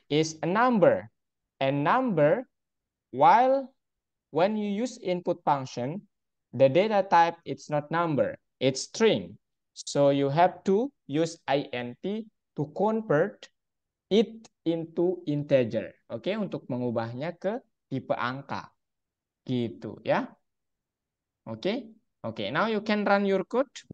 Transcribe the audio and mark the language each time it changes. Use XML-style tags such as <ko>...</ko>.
<en>is a number. And number, while when you use input function, the data type it's not number, it's string. So you have to use int to convert it into integer.</en> <id>Oke, untuk mengubahnya ke tipe angka. Gitu ya. Oke.</id> <en>Oke, now you can run your code.</en>